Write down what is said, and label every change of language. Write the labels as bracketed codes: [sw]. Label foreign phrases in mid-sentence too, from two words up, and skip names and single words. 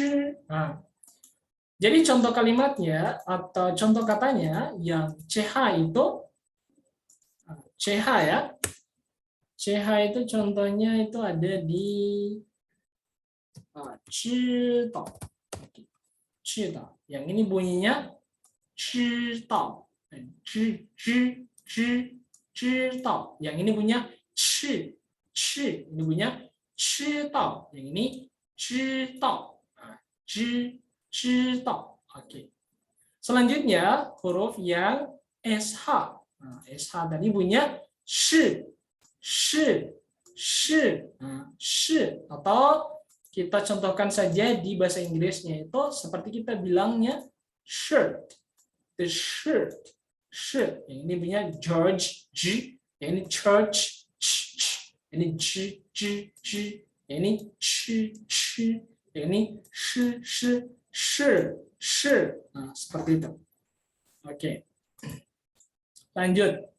[id] Nah, jadi contoh kalimatnya atau contoh katanya yang CH itu CH ya. CH itu contohnya itu ada di 知道. Yang ini bunyinya 知道. 知道. Yang ini bunyinya 吃. Ini bunyinya 知道. Yang ini 知道. 知道. Oke. Selanjutnya huruf yang SH. Nah, SH tadi bunyinya 是. Atau kita contohkan saja di bahasa Inggrisnya itu seperti kita bilangnya shirt. [en] The shirt. [id] Yang ini punya George, G. Yang ini church, ch. Yang ini G. Yang ini ch. Yang ini sh. Nah, seperti itu. Oke. Lanjut.